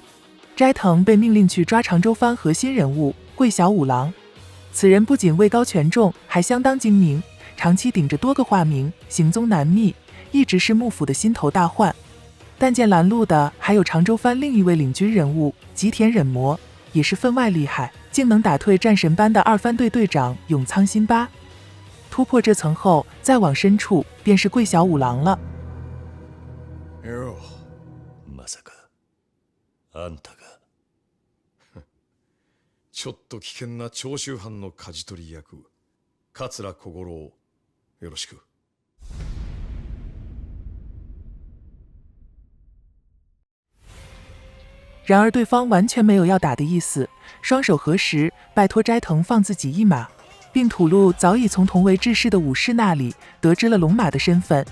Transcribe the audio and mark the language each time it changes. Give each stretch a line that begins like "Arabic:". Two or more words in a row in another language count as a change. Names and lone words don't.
Chinese: 斋藤被命令去抓常州藩核心人物桂小五郎，此人不仅位高权重，还相当精明，长期顶着多个化名，行踪难觅，一直是幕府的心头大患。但见拦路的还有常州藩另一位领军人物吉田忍磨，也是分外厉害，竟能打退战神班的2番队队長永仓新八。突破这层后，再往深处便是桂小五郎了。
Japanese: よ、まさかあんたがちょっと危険な長州藩の舵取り役桂小五郎、よろしく。
Chinese: 然而对方完全没有要打的意思，双手合十，拜托斋藤放自己一马，并吐露早已从同为志士的武士那里得知了龙马的身份。